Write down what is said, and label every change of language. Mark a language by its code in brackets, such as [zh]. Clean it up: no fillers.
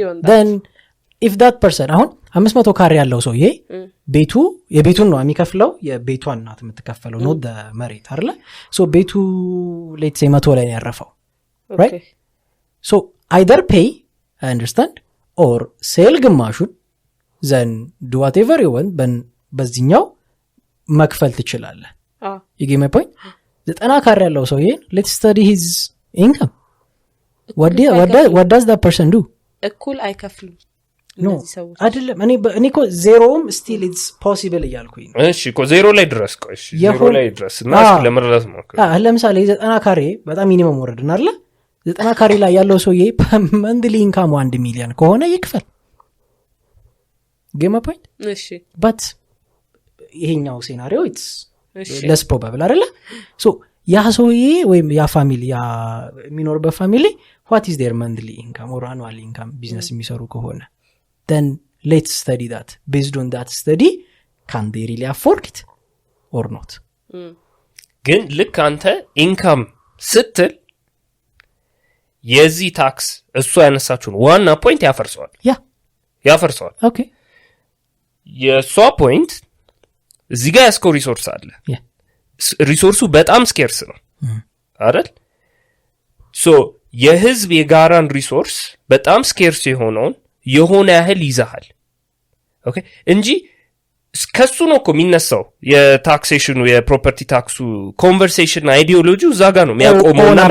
[en] then if that person [am] አሁን 500 ካሬ ያለው ሰውዬ የቤቱን ነው የሚከፍለው የቤቷን ናት የምትከፈለው ነው መሬት አይደለ [en] so [am] ቤቱ [en] let's say 100 [am] ላይ ነው ያረፈው [en] right so either pay I understand or sell [am] ግማሹን [en] then do whatever you want [am] በዚህኛው መክፈል ትችላለህ [en] you get my point [am] 90 ካሬ ያለው ሰውዬ [en] let's study his income what does that person do [am] እኩል አይከፍሉም no አይደለም እኔ እኮ ዜሮም [en] still it's possible [am] እያልኩኝ እሺ እኮ ዜሮ ላይ ድረስ ቆይ እሺ ዜሮ ላይ ድረስ እና ለመረዳት ነው ለምሳሌ 90 ካሬ በጣም ሚኒመም ወረድና አይደል 90 ካሬ ላይ ያለው ሰውዬ መንድሊ ኢንካም 1 ሚሊዮን ከሆነ ይክፈል ጌማ ፖይንት እሺ [en] but [am] ይሄኛው ሴናሪዮ [en] it's less probable [am] አይደለ so ያ ሰውዬ ወይም ያ ፋሚሊ ያ የሚኖርበት ፋሚሊ [en] what is their monthly income or annual income [am] ቢዝነስ የሚሰሩ ከሆነ [en] then let's study that based on that study can they really afford it or not [am] ግን ልክ አንተ ኢንካም ስትል የዚህ ታክስ እሱ ያነሳችሁን ዋና ፖይንት ያፈርሰዋል [en] ኦኬ [am] የሷ ፖይንት እዚህ ጋር ያስከው ሪሶርስ አለ ሪሶርሱ በጣም ስኬርስ ነው አይደል ሶ የህዝብ የጋራን ሪሶርስ በጣም ስኬርስ የሆነውን የሆነ ያህል ይዛሃል ኦኬ እንጂ ከሱ ነው እኮ የሚነሳው የታክሴሽኑ የፕሮፐርቲ ታክሱ ኮንቨርሴሽን አይዲዮሎጂው እዛ ጋር ነው የሚያቆመውና